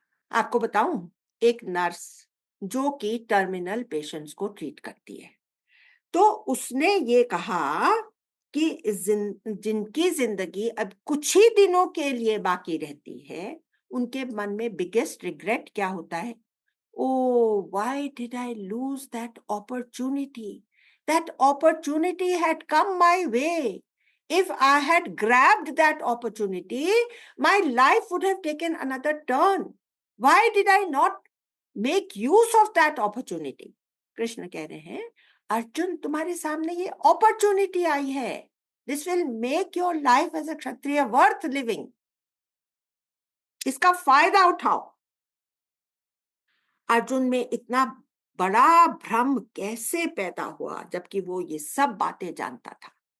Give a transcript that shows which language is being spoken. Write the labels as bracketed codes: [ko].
[hi] आपको बताऊं, एक नर्स जो कि टर्मिनल पेशेंट्स को ट्रीट करती है, तो उसने ये कहा कि जिनकी जिंदगी अब कुछ ही दिनों के लिए बाकी रहती है, उनके मन में बिगेस्ट रिग्रेट क्या होता है? [en] Oh, why did I lose that opportunity? That opportunity had come my way. If I had grabbed that opportunity, my life would have taken another turn. Why did I not make use of that opportunity? [hi] Krishna कह रहे हैं, अर्जुन, तुम्हारे सामने ये opportunity आई है. [en] This will make your life as a Kshatriya worth living. [hi] इसका फायदा उठाओ. अर्जुन में इतना बड़ा भ्रम कैसे पैदा हुआ, जबकि वो ये सब बातें जानता था?